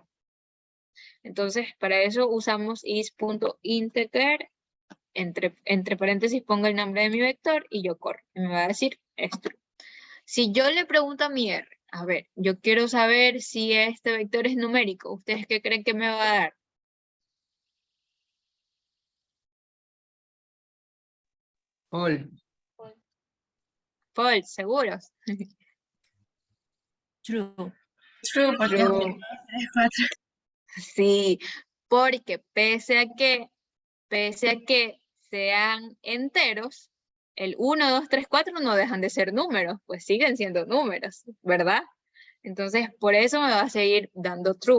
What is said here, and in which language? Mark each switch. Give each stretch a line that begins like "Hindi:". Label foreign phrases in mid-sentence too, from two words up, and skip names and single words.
Spanish: Entonces, para eso usamos is.integer, entre paréntesis pongo el nombre de mi vector y yo corro. Y me va a decir esto. Si yo le pregunto a mi R, a ver, yo quiero saber si este vector es numérico, ¿ustedes qué creen que me va a dar? False. False, ¿seguros? True. True, porque True. Sí, porque pese a que sean enteros, el 1, 2, 3, 4 no dejan de ser números, pues siguen siendo números, ¿verdad? Entonces, por eso me va a seguir dando true.